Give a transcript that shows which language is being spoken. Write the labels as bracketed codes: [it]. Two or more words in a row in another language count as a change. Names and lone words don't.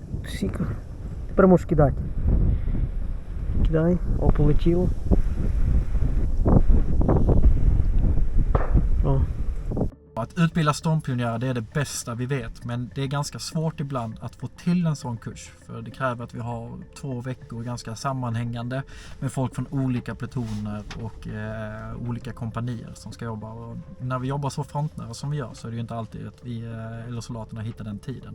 [uk] Сіка. Тепер можеш кидати. Кидай, о, полетіло. О. [sv] Att utbilda stormpionjärer, det är det bästa vi vet, men det är ganska svårt ibland att få till en sån kurs, för det kräver att vi har 2 veckor ganska sammanhängande med folk från olika plutoner och olika kompanier som ska jobba, och när vi jobbar så frontnära som vi gör så är det ju inte alltid att vi eller soldaterna hittar den tiden.